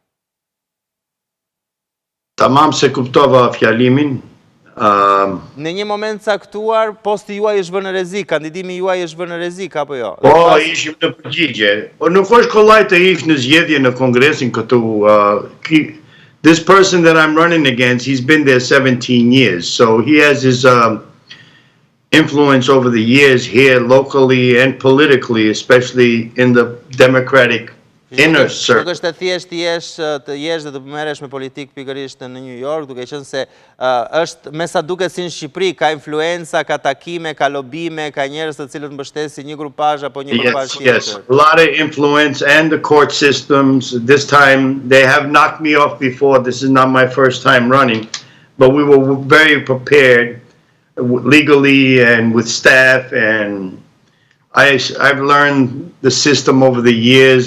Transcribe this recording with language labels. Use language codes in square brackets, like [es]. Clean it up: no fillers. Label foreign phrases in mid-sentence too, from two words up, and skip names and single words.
[sq] Tamam se kuptova fjalimin. Në një moment caktuar, posti juaj është vënë në rrezik, kandidimi juaj është vënë në rrezik, apo jo? Po, ishim në përgjigje. Po nuk është kollaj të ish në zgjedhje në Kongresin këtu. [en] This person that I'm running against, he's been there 17 years, so he has his influence over the years here locally and politically, especially in the Democratic inner circle. [sq] Nuk është e thjesht të jesh dhe të merresh me politikë pikërisht në New York, duke qenë se është me sa duket si në Shqipëri, ka influenca, ka takime, ka lobime, ka njerëz të cilët mbështesin një grupazh apo një grupazh tjetër. [en] Yes, a lot of influence and the court systems. This time they have knocked me off before. This is not my first time running, but we were very prepared legally and with staff, and I've learned the system over the years.